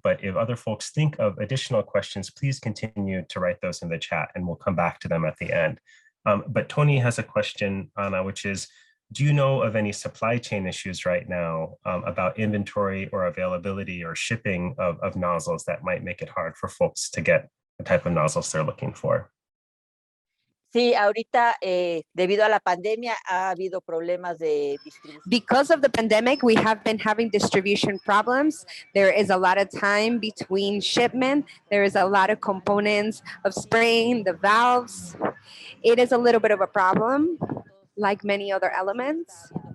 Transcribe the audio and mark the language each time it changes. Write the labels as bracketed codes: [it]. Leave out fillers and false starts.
[en] But if other folks think of additional questions, please continue to write those in the chat and we'll come back to them at the end. But Tony has a question, Anna, which is, do you know of any supply chain issues right now about inventory or availability or shipping of nozzles that might make it hard for folks to get the type of nozzles they're looking for? [es] Sí, ahorita debido a la pandemia ha habido problemas de distribución. [en] Because of the pandemic, we have been having distribution problems. There is a lot of time between shipment. There is a lot of components of spraying, the valves. It is a little bit of a problem, like many other elements.